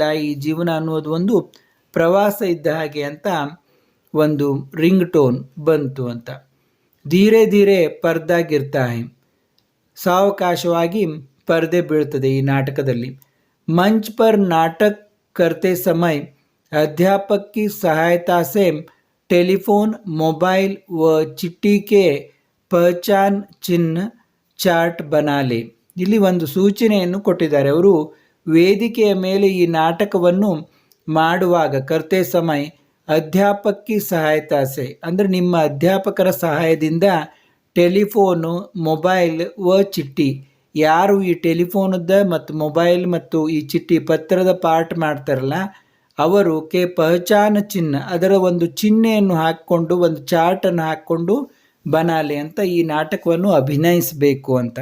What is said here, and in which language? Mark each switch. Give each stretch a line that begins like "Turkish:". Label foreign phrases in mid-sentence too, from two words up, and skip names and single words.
Kannada: ಈ ಜೀವನ ಅನ್ನೋದು ಒಂದು ಪ್ರವಾಸ ಇದ್ದ ಹಾಗೆ ಅಂತ ಒಂದು ರಿಂಗ್ ಟೋನ್ ಬಂತು ಅಂತ.
Hindi: धीरे धीरे पर्दा गिरता है,
Kannada: ಸಾವಕಾಶವಾಗಿ ಪರ್ದೆ ಬೀಳ್ತದೆ ಈ ನಾಟಕದಲ್ಲಿ.
Hindi: मंच पर नाटक करते समय अध्यापक की सहायता से टेलीफोन, मोबाइल व चिट्ठी के पहचान चिन्ह चार्ट बनाले.
Kannada: ಇಲ್ಲಿ ಒಂದು ಸೂಚನೆಯನ್ನು ಕೊಟ್ಟಿದ್ದಾರೆ ಅವರು. ವೇದಿಕೆಯ ಮೇಲೆ ಈ ನಾಟಕವನ್ನು ಮಾಡುವಾಗ
Hindi: करते समय अध्यापकि सहायतासे
Kannada: ಅಂದರೆ ನಿಮ್ಮ ಅಧ್ಯಾಪಕರ ಸಹಾಯದಿಂದ ಟೆಲಿಫೋನು,
Hindi: मोबाइल व चिट्टी,
Kannada: ಯಾರು ಈ ಟೆಲಿಫೋನದ ಮತ್ತು ಮೊಬೈಲ್ ಮತ್ತು ಈ ಚಿಟ್ಟಿ ಪತ್ರದ ಪಾರ್ಟ್ ಮಾಡ್ತಾರಲ್ಲ ಅವರು
Hindi: के पहचान चिह्न,
Kannada: ಅದರ ಒಂದು ಚಿಹ್ನೆಯನ್ನು ಹಾಕ್ಕೊಂಡು ಒಂದು ಚಾರ್ಟನ್ನು ಹಾಕ್ಕೊಂಡು ಬನಾಲೆ ಅಂತ ಈ ನಾಟಕವನ್ನು ಅಭಿನಯಿಸಬೇಕು ಅಂತ.